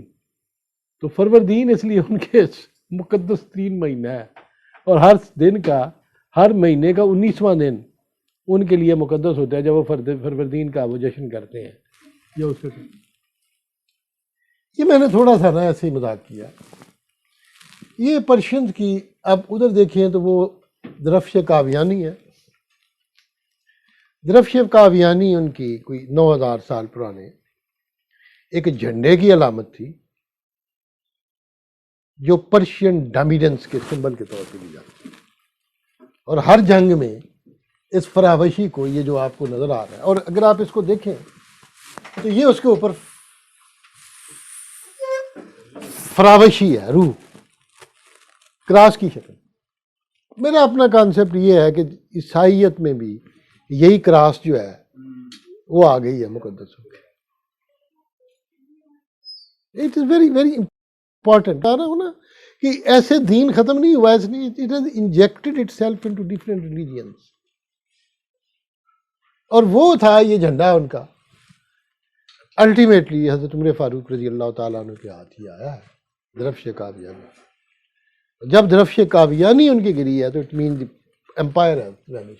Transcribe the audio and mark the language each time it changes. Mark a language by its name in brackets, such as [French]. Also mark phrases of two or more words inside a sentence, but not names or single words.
[Urdu] تو فروردین اس لیے ان کے مقدس 3 مہینہ ہے، اور ہر دن کا، ہر مہینے کا 19واں دن ان کے لیے مقدس ہوتا ہے جب وہ فروردین کا وہ جشن کرتے ہیں. یہ میں نے تھوڑا سا نا ایسے ہی مذاق کیا. یہ پرشینز کی، اب ادھر دیکھیں تو وہ درفش کاویانی ہے. درفش کاویانی ان کی کوئی 9000 سال پرانے ایک جھنڈے کی علامت تھی جو [English] Persian dominance [Urdu] کے سمبل کے طور پہ لی جاتی ہے. اور ہر جنگ میں اس فراوشی کو، یہ جو آپ کو نظر آ رہا ہے، اور اگر آپ اس کو دیکھیں تو یہ اس کے اوپر فراوشی ہے، روح کراس کی شکل. میرا اپنا کانسیپٹ یہ ہے کہ عیسائیت میں بھی یہی کراس جو ہے وہ آ گئی ہے مقدس ہو کے. [English] It is very very important. [Urdu] آ رہا ہوں نا کہ ایسے دین ختم نہیں ہوا, ایسے نہیں, [English] It has injected itself into different religions. [Urdu] اور وہ تھا یہ جھنڈا ان کا الٹیمیٹلی حضرت عمر فاروق رضی اللہ تعالیٰ عنہ کے ہاتھ ہی آیا ہے, درفش قادیانی. جب درفش قادیانی ان کی گری ہے تو [English] it mean the empire [Urdu] ہے وینش.